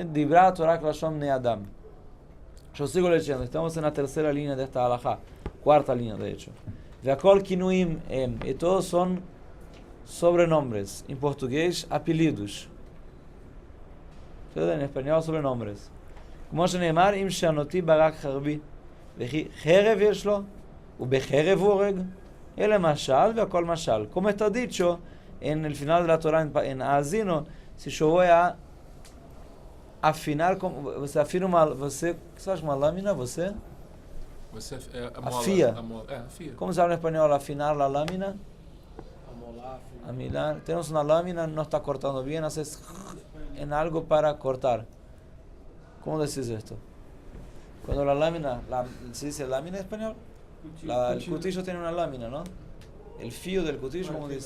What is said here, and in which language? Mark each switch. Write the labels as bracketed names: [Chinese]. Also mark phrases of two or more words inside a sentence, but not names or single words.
[Hebrew] דברה תורה כלשון בני אדם. [Spanish] Yo sigo leyendo, estamos en la tercera línea de esta halajá, cuarta línea de hecho. [Hebrew] והכל כינויים הם, [Spanish] y todos son sobrenombres, en portugués apelidos. ¿Sí? En español sobrenombres. [Hebrew] כמו שנאמר, אם שענותי ברק חרבי, וכי חרב יש לו, ובחרב הוא הורג, אלה משל והכל משל. [Spanish] Como está dicho en el final de la Torah en Azino, si yo voy a afinar, [Portuguese] você afina uma, você faz uma lâmina, você? Você a mola, Afia. a mola, afia. [Spanish] Como se habla en español, afinar la lámina? Amolar, Amilar. Tenemos una lámina, no está cortando bien, haces en algo para cortar. ¿Cómo decís esto? Cuando la lámina, ¿se dice lámina en español? El cuchillo tiene una lámina, ¿no? El filo del cuchillo, ¿cómo dice?